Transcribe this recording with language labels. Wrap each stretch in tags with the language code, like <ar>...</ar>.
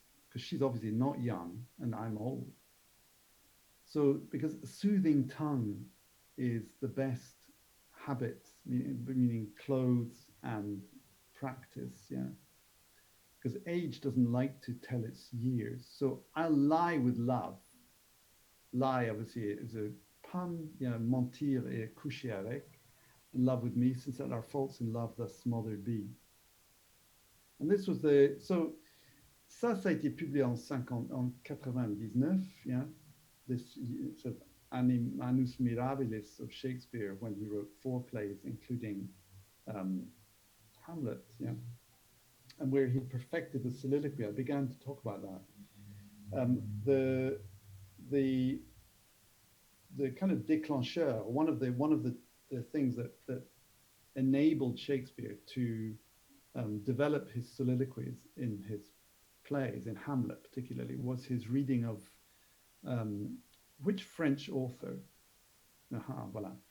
<en>Because she's obviously not young and I'm old. So, because a soothing tongue is the best habit, meaning clothes and practice, yeah. Because age doesn't like to tell its years. So I'll lie with love. Lie, obviously, is a pun, you know,</en> <fr>mentir et coucher avec.</fr> <en>In love with me, since that our faults in love thus smothered be. And this was the, so</en> <fr>ça a été publié en 99, yeah.</fr> <en>This sort of Annus Mirabilis of Shakespeare when he wrote 4 plays, including Hamlet, yeah, and where he perfected the soliloquy. I began to talk about that. The the kind of déclencheur, one of the things that enabled Shakespeare to develop his soliloquies in his plays, in Hamlet particularly, was his reading of which French author? Voilà.</en>